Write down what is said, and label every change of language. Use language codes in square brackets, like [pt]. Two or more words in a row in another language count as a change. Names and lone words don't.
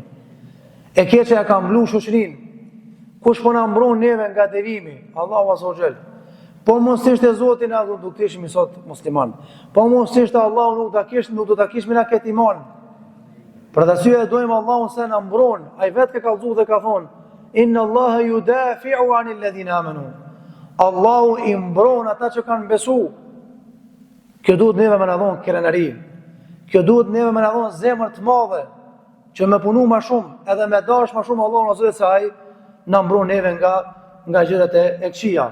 [sq] E keqja ka mblu shoqërinë. Kush po na mbron neve nga devijimi? Allahu Azza wa Jall. Po mos ishte Zoti na do të kishim sot musliman. Po mos ishte Allahu nuk do ta kishim na këtë iman. Për të arsye dojmë Allahun se na mbron. Ai vetë ka kallëzuar dhe ka thonë: [ar] إن الله يدافع عن الذين آمنوا. [sq] Allahu i mbron ata që kanë besu. Kjo duhet neve me na dhon krenarim. Kjo duhet neve me na dhon zemër të madhe që me punu më shumë, edhe me dash më shumë Allahun azza se ai na mbron neve nga gjërat e këqija.